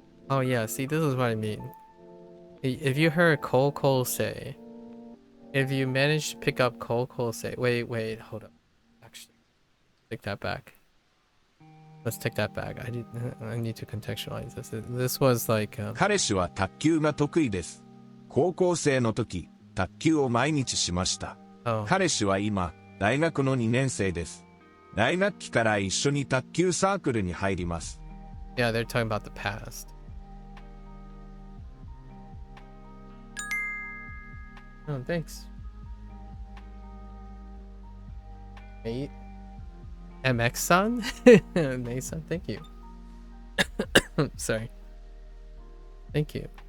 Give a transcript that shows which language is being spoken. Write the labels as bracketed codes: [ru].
[en] Oh yeah, see, this is what I mean. If you heard Cole say, if you managed to pick up Cole say, wait, hold up. Actually, take that back. Let's take that back. I need to contextualize this. This was like... [ja] 彼氏は卓球が得意です。高校生の時、卓球を毎日しました。彼氏は今、大学の2年生です。大学期から一緒に卓球サークルに入ります。 [en] Yeah, they're talking about the past. Oh, thanks. Hey, MX-san? Nay-san, thank you. Sorry. Thank you.